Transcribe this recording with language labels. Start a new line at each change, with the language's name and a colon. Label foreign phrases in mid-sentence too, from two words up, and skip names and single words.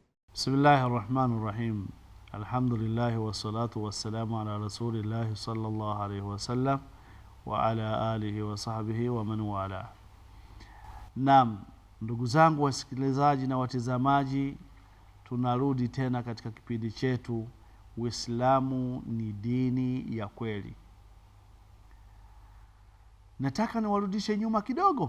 Arabic: بسم الله الرحمن الرحيم. الحمد لله والصلاة والسلام على رسول الله صلى الله عليه وسلم وعلى آله وصحبه ومن والاه.
Swahili: Naam, ndugu zangu wasikilizaji na watazamaji, tunarudi tena katika kipindi chetu Uislamu ni dini ya kweli. Nataka niwarudishe nyuma kidogo.